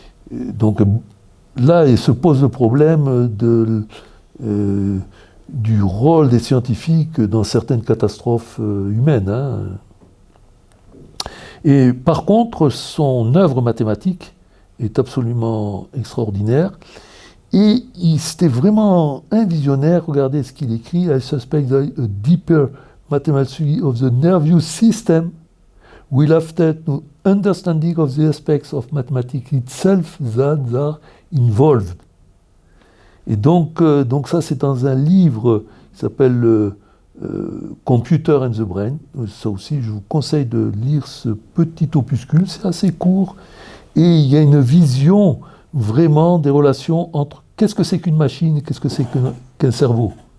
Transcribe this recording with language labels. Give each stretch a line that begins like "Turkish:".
French: Donc là, il se pose le problème du rôle des scientifiques dans certaines catastrophes humaines. Hein. Et par contre, son œuvre mathématique est absolument extraordinaire. Et c'était vraiment un visionnaire. Regardez ce qu'il écrit.
English: I suspect that a deeper mathematical study of the nervous system will after to understanding of the aspects of mathematics itself that are involved.
French: Et donc ça, c'est dans un livre qui s'appelle Computer and the Brain. Ça aussi, je vous conseille de lire ce petit opuscule. C'est assez court. Et il y a une vision vraiment des relations entre qu'est-ce que c'est qu'une machine et qu'est-ce que c'est qu'un cerveau.